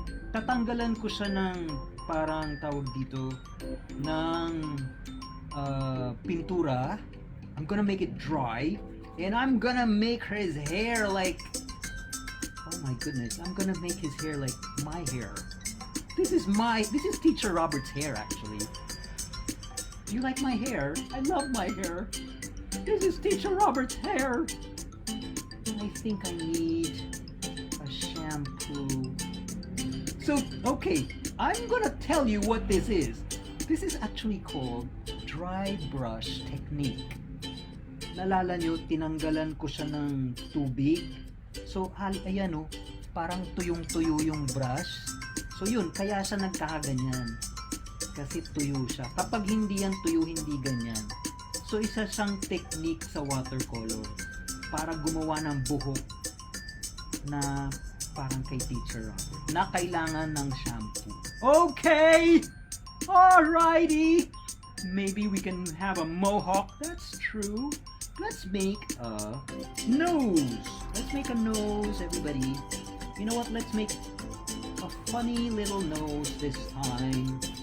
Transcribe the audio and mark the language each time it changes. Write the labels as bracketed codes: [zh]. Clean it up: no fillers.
[tl] Tatanggalan ko siya ng parang tawag dito ng pintura. [en] I'm gonna make it dry, and I'm gonna make his hair like, oh my goodness, I'm gonna make his hair like my hair. This is Teacher Robert's hair, actually. Do you like my hair? I love my hair. This is Teacher Robert's hair. I think I need a shampoo. So, okay, I'm gonna tell you what this is. This is actually called dry brush technique. [tl] Nalala nyo, tinanggalan ko siya ng tubig. So, ayan o, parang tuyong-tuyo yung brush. So, yun, kaya siya nagkakaganyan. Kasi tuyo siya. Kapag hindi yan tuyo, hindi ganyan. So, isa siyang technique sa watercolor para gumawa ng buhok na parang kay Teacher Robert, na kailangan ng shampoo. [en] Okay! Alrighty! Maybe we can have a mohawk. That's true. Let's make a nose. Let's make a nose, everybody. You know what? Let's make a funny little nose this time.